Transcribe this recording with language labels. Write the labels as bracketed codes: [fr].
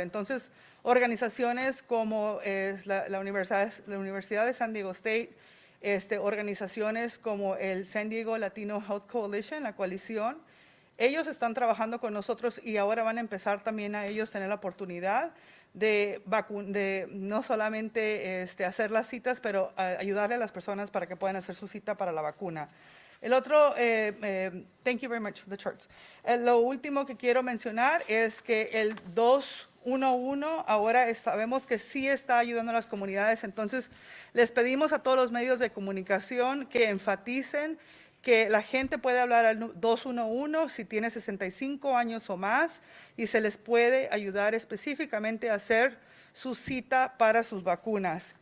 [es] Entonces, organizaciones como la Universidad de San Diego State, organizaciones como el San Diego Latino Health Coalition, la coalición, ellos están trabajando con nosotros y ahora van a empezar también a ellos tener la oportunidad de no solamente hacer las citas, pero ayudarle a las personas para que puedan hacer su cita para la vacuna. El otro, [en] thank you very much for the charts. [es] Lo último que quiero mencionar es que el 211 ahora sabemos que sí está ayudando a las comunidades, entonces les pedimos a todos los medios de comunicación que enfaticen que la gente puede hablar al 211 si tiene 65 años o más y se les puede ayudar específicamente a hacer su cita para sus vacunas.